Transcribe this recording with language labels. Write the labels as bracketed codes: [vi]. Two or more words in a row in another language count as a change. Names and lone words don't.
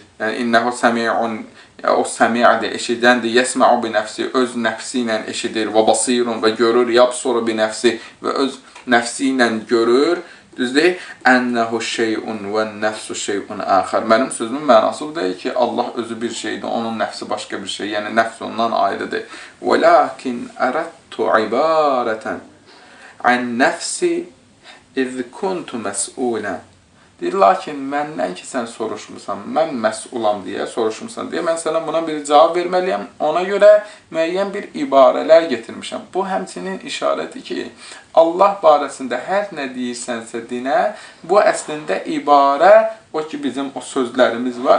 [az] Yəni, [ar] إنه سميع, [az] o səmi'dir, eşidəndir, [ar] يسمع بنفسه, [az] öz nəfsi ilə eşidir, [ar] وبصير [az] və görür, [ar] يبصر بنفسه [az] və öz nəfsi ilə görür. Düzdür? [ar] أنه شيء ونفسه شيء آخر. [az] Mənim sözümün mənası bu deyil ki, Allah özü bir şeydir, onun nəfsi başqa bir şey, yəni nəfs ondan ayrıdır. [ar] وَلَكِنْ أَرَدْتُ عِبَارَةً عَنْ نَفْسِ اِذْ كُنْتُ مَسْئُولًا. [az] Deyir, lakin məndən ki, sən soruşmursan, mən məsulam deyə soruşmursan deyə, mən sənə buna bir cavab verməliyəm. Ona görə müəyyən bir ibarələr getirmişəm. Bu, həmçinin işarəti ki, Allah barəsində hər nə deyirsənsə dinə, bu əslində ibarə, o ki, bizim o sözlərimiz var.